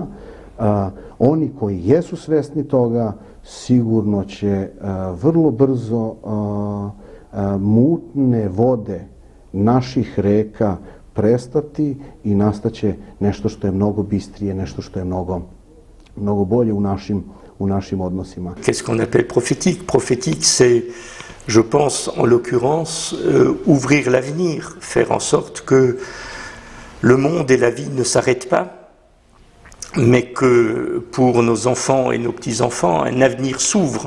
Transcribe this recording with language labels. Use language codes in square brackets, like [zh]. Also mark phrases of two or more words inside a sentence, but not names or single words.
[sr] Oni koji jesu svjesni toga sigurno će vrlo brzo mutne vode naših reka prestati i nastaće nešto što je mnogo bistrije, nešto što je mnogo bolje u našim odnosima. [fr] Qu'est-ce qu'on appelle prophétique? Prophétique, c'est, je pense, en l'occurrence, ouvrir l'avenir, faire en sorte que le monde et la vie ne s'arrêtent pas, mais que pour nos enfants et nos petits-enfants, un avenir s'ouvre.